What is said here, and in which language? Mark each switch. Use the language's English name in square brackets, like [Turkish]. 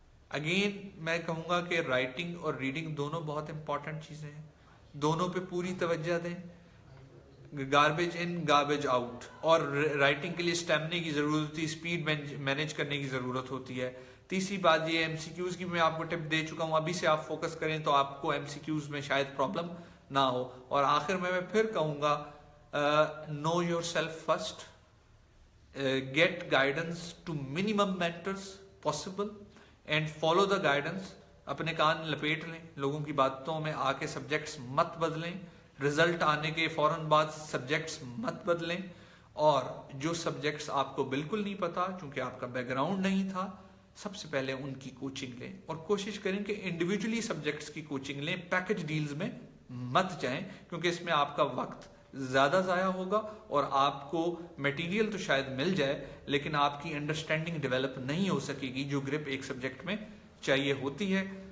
[Urdu] Again میں کہوں گا کہ رائٹنگ اور ریڈنگ دونوں بہت امپورٹنٹ چیزیں ہیں, دونوں پہ پوری توجہ دیں. گاربیج ان گاربیج آؤٹ, اور رائٹنگ کے لیے اسٹیمنے کی ضرورت ہوتی ہے, اسپیڈ مینیج کرنے کی ضرورت ہوتی ہے. تیسری بات یہ MCQs کی میں آپ کو ٹپ دے چکا ہوں, ابھی سے آپ فوکس کریں تو آپ کو MCQs میں شاید پرابلم نہ ہو. اور آخر میں پھر کہوں گا [English] know yourself first, get guidance to minimum mentors possible and follow the guidance. [Urdu] اپنے کان لپیٹ لیں, لوگوں کی باتوں میں آ کے سبجیکٹس مت بدلیں, رزلٹ آنے کے فوراً بعد سبجیکٹس مت بدلیں. اور جو سبجیکٹس آپ کو بالکل نہیں پتا چونکہ آپ کا بیک گراؤنڈ نہیں تھا, سب سے پہلے ان کی کوچنگ لیں, اور کوشش کریں کہ انڈیویجولی سبجیکٹس کی کوچنگ لیں, پیکج ڈیلز میں مت جائیں, کیونکہ اس میں آپ کا وقت زیادہ ضائع ہوگا اور آپ کو میٹیریل تو شاید مل جائے لیکن آپ کی انڈرسٹینڈنگ ڈیولپ نہیں ہو سکے گی جو گرپ ایک سبجیکٹ میں چاہیے ہوتی ہے.